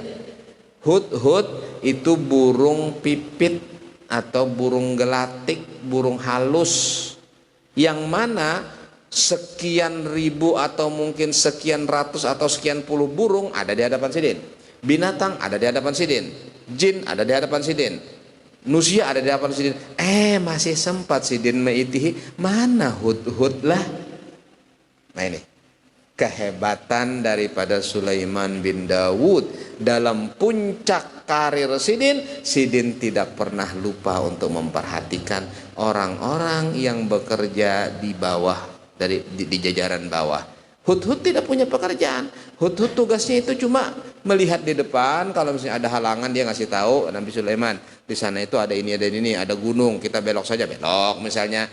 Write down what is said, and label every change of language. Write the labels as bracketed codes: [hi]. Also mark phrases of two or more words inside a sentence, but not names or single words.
[id] Hudhud itu burung pipit atau burung gelatik, burung halus, yang mana sekian ribu atau mungkin sekian ratus atau sekian puluh burung ada di hadapan sidin. Binatang ada di hadapan sidin. Jin ada di hadapan sidin. Manusia ada di hadapan sidin. Masih sempat sidin maitihi. Mana hudhud lah. Nah ini kehebatan daripada Sulaiman bin Dawud. Dalam puncak karir sidin tidak pernah lupa untuk memperhatikan orang-orang yang bekerja di bawah, di jajaran bawah. Hudhud tidak punya pekerjaan. Hudhud tugasnya itu cuma melihat di depan, kalau misalnya ada halangan dia ngasih tahu Nabi Sulaiman, di sana itu ada ini, ada gunung, kita belok saja, belok misalnya.